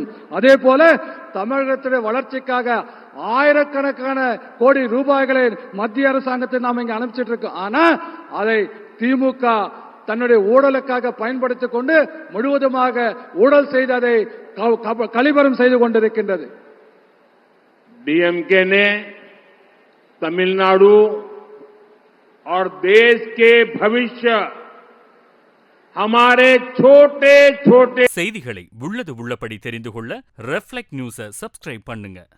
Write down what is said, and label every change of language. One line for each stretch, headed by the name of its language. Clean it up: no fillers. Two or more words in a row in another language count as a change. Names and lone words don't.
Tamil: அதே போல தமிழகத்துடைய வளர்ச்சிக்காக ஆயிரக்கணக்கான கோடி ரூபாய்களை மத்திய அரசாங்கத்தை நாம இங்க அனுப்பிச்சிட்டு இருக்கோம். ஆனா அதை திமுக தன்னுடைய ஊழலுக்காக பயன்படுத்திக் கொண்டு முழுவதுமாக ஊழல் செய்து அதை கழிவறம் செய்து கொண்டிருக்கின்றது.
Hindi: डीएमके ने तमिलनाडु और देश के भविष्य हमारे छोटे छोटे
Tamil: செய்திகளை உள்ளது உள்ளபடி தெரிந்து கொள்ள ரெஃப்ளெக்ட் நியூஸை சப்ஸ்கிரைப் பண்ணுங்க.